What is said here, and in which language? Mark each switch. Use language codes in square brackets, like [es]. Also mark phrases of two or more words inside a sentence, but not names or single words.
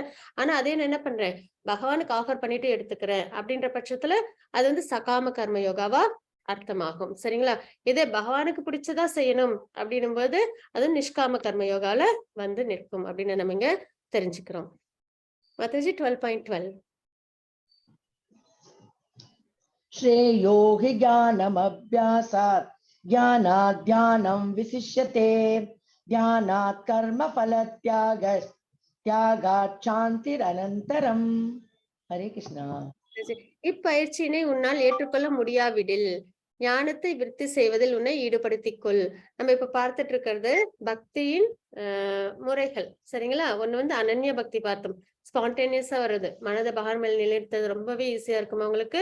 [ta] ஆனா அதே நான் என்ன பண்றேன், பகவானுக்கு ஆஃபர் பண்ணிட்டு எடுத்துக்கிறேன் அப்படின்ற பட்சத்துல அது வந்து சகாம கர்ம யோகாவா அர்த்தமாகும். சரிங்களா? இதே பகவானுக்கு பிடிச்சதா செய்யணும் அப்படின்னும் போது அது நிஷ்காம கர்ம யோகால வந்து நிற்கும் அப்படின்னு நம்ம இங்க தெரிஞ்சுக்கிறோம். மாதாஜி 12.12. [sa] श्रेयो हि ज्ञानमभ्यासात् ज्ञानात् ध्यानं विशिष्यते ध्यानात् कर्मफलत्यागात् त्यागात् शान्तिरनन्तरम्. हरे कृष्णा. [ta] இப்பயிற்சியினை உன்னால் ஏற்றுக்கொள்ள முடியாவிடில் ஞானத்தை விருத்தி செய்வதில் உன்னை ஈடுபடுத்திக் கொள். நம்ம இப்ப பார்த்துட்டு இருக்கிறது பக்தியின் முறைகள். சரிங்களா? ஒண்ணு வந்து அனன்ய பக்தி பார்த்தோம். ஸ்பான்டேனியஸா வருது, மனதை பகவான் மேல நிலைநிறுத்தது ரொம்பவே ஈஸியா இருக்கும் அவங்களுக்கு.